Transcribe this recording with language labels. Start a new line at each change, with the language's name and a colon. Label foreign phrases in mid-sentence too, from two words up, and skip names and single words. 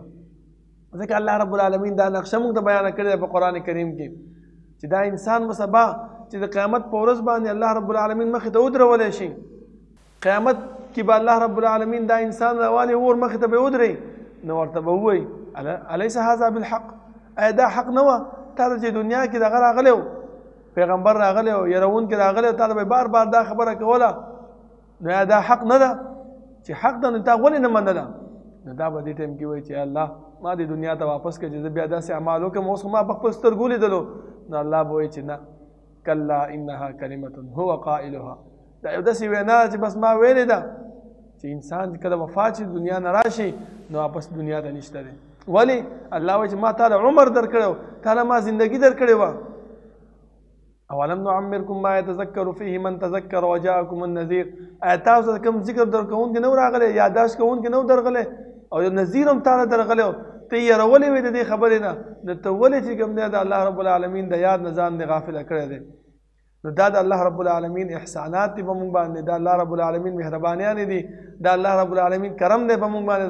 Pashto: ځکه
Arabic: الله رب العالمین
Pashto: دا نقشه موږ ته بیانه کړې ده په قرآن کریم کې چې دا انسان به سبا چې د قیامت په ورځ باندې
Arabic: الله رب العالمین
Pashto: مخې ته ودرولی شي، قیامت کې به
Arabic: الله رب العالمین
Pashto: دا انسان راوالي اور مخې ته به ودرئ، نو ورته به ووایي
Arabic: الیس هذا بالحق،
Pashto: آیا دا حق نه وه؟ تا ته چې دنیا کې دغه راغلی و پیغمبر راغلی و یرونکي راغلی و تا ته به بار بار دا خبره کوله، نو یا دا حق نه ده؟ چې حق ده نو تا ولې نه منله؟ نو دا به دې ټایم کې وایي چې الله ما دې دنیا ته واپس کړه چې زه بیا داسې اعمال وکړم، اوس خو ما په خپل سترګو لیدلو. نو الله به وایي چې نه
Arabic: کلا انها کلمة هو قائلها،
Pashto: دا یو داسې وینا ده چې بس ما ویلې ده چې انسان کله وفات شي دنیا نه راشي نو واپس دنیا ته نشته دی. ولې؟ الله وایي چې ما تا له عمر درکړی و، تا له ما زندګي درکړې وه،
Arabic: اولم نعمرکم ما یتذکر فیه من تذکر وجاءکم النذیر.
Pashto: تاسو ته کوم ذکر درکوونکی نو راغلی، یادداشت کوونکی نو درغلی، او یو نذیر هم تاله درغلی و ته یې یېرولې وې د دې خبرې نه. نو ته ولې چې کوم دی د
Arabic: الله رب العالمین
Pashto: د یاد نه ځان دې غافله کړی دی؟ نو دا د
Arabic: الله رب العالمین
Pashto: احسانات دي په موږ باندې، دا
Arabic: الله رب العالمین
Pashto: مهربانیانې دي، دا
Arabic: الله رب العالمین
Pashto: کرم دی په موږ باندې.